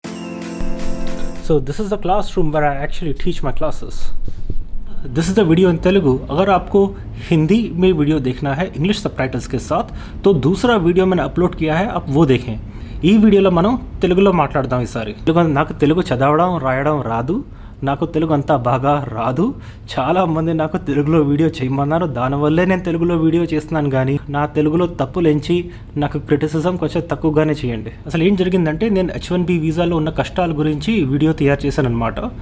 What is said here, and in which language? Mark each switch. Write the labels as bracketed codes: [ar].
[en] So this is the classroom where I actually teach my classes. This is the video in Telugu. [hi] अगर आपको हिंदी में video देखना है English subtitles के साथ तो दूसरा वीडियो मैंने अपलोड किया है, आप वो देखें. [te] ఈ వీడియోలో మనం తెలుగులో మాట్లాడదాం. ఈసారి నాకు తెలుగు చదవడం రాయడం రాదు, నాకు తెలుగు అంతా బాగా రాదు. చాలామంది నాకు తెలుగులో వీడియో చేయమన్నారు, దానివల్లే నేను తెలుగులో వీడియో చేస్తున్నాను. కానీ నా తెలుగులో తప్పులు ఎంచి నాకు క్రిటిసిజం కొంచెం తక్కువగానే చేయండి. అసలు ఏం జరిగిందంటే నేను H1B వీసాలో ఉన్న కష్టాల గురించి వీడియో తయారు చేశాను అనమాట.